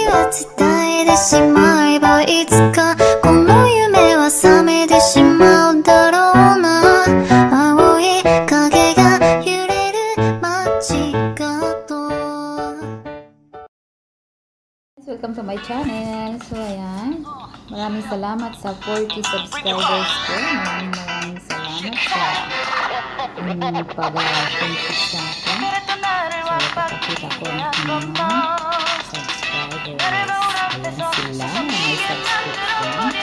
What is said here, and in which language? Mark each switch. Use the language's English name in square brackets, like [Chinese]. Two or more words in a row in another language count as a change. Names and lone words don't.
[Japanese] 伝えてしまえばいつかこの夢は覚めてしまうだろうな青い影が揺れる街角 [English] Welcome to my channel. [Filipino] So ayan, maraming salamat sa 40 subscribers ko. Maraming salamat sa inyong pag-friendship sa akin. So papakita ko ang mga subscribers. Ayan sila, may subscription.